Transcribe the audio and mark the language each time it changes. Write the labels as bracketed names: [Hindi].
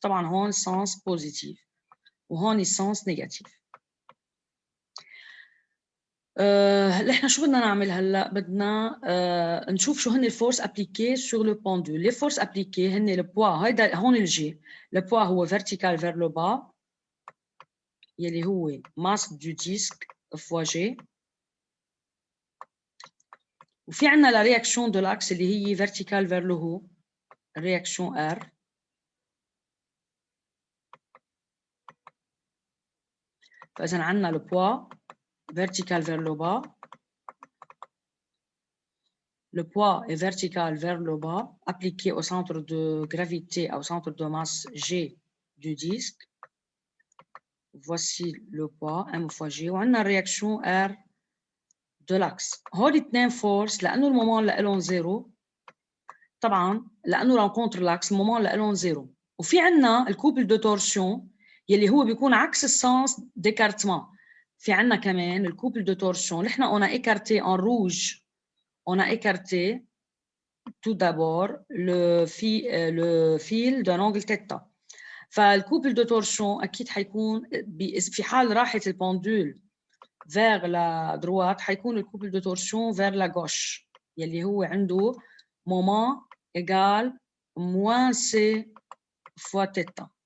[French] طبعا هون sens positif [Arabic] وهون [French] sens négatif. [Arabic] احنا شو بدنا نعمل هلا؟ بدنا نشوف شو هن الفورس ابليكي [French] sur le pendule. Les forces appliquées هن le poids. [Arabic] هيدا هون الجي. [French] Le poids هو vertical vers le bas يلي هو masse du disque fois G. [Arabic] وفي عنا [French] la réaction de l'axe اللي هي vertical vers le haut réaction R. فإذا عنا le poids vertical vers le bas. Le poids est vertical vers le bas appliqué au centre de gravité, au centre de masse G du disque. Voici le poids M fois G [Arabic] وعندنا [French] réaction R de l'axe. [Arabic] هول اثنين force لأنه المومون لهم زيرو. طبعا لأنه rencontre l'axe المومون لهم زيرو. وفي عندنا الكوبل دو تورسيون يلي هو بيكون عكس السنس d'écartement. في عندنا كمان الكوبل دو تورسيون. نحن [French] on a écarté en rouge. On a écarté tout d'abord le fil d'un angle θ. [Arabic] فالكوبل دو تورسيون أكيد حيكون في حال راحت البندول [French] vers la droite [Arabic] حيكون الكوبل دو تورسيون [French] vers la gauche [Arabic] يلي هو عنده [French] moment égal moins C fois θ.